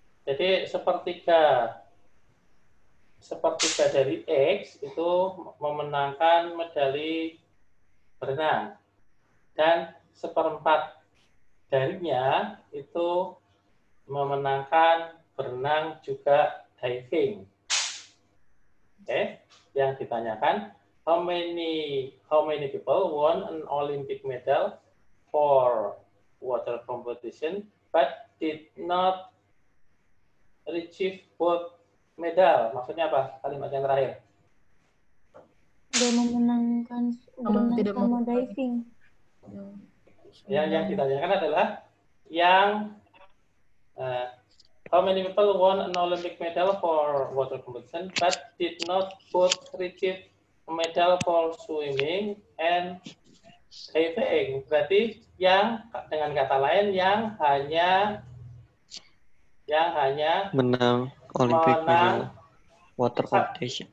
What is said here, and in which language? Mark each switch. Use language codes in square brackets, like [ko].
[id] Jadi sepertiga dari X itu memenangkan medali berenang, dan 1/4 darinya itu memenangkan berenang juga diving. Oke, yang ditanyakan [en] how many people won an Olympic medal for water competition but did not achieve both medal. [id] Maksudnya apa? Kalimat yang terakhir. Udah memenangkan berenang sama diving. Yang ditanyakan adalah yang [en] how many people won an Olympic medal for water competition but did not both retrieve a medal for swimming and diving. [id] Berarti yang dengan kata lain yang hanya menang [en] Olympic medal water competition.